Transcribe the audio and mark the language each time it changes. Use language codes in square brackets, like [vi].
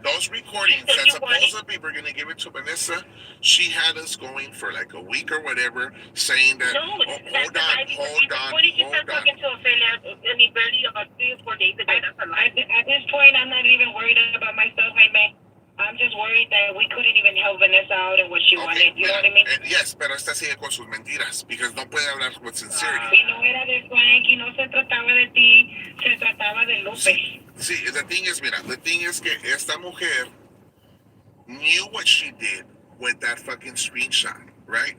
[en] Those recordings that supposedly we're going to give it to Vanessa, she had us going for like a week or whatever, saying that, hold on. When did you start talking to Ophelia? I mean, barely about 3 or 4 days ago. At this point, I'm not even worried about myself, Jaime. I'm just worried that we couldn't even help Vanessa out in what she wanted. You know what I mean? [es] Yes, pero esta sigue con sus mentiras, because no puede hablar [en] with sincerity. [es] Y no era de Frank, y no se trataba de ti, se trataba de Lupe. [en] Sí, the thing is, mira, the thing is [es] que esta mujer [en] knew what she did with that fucking screenshot, right?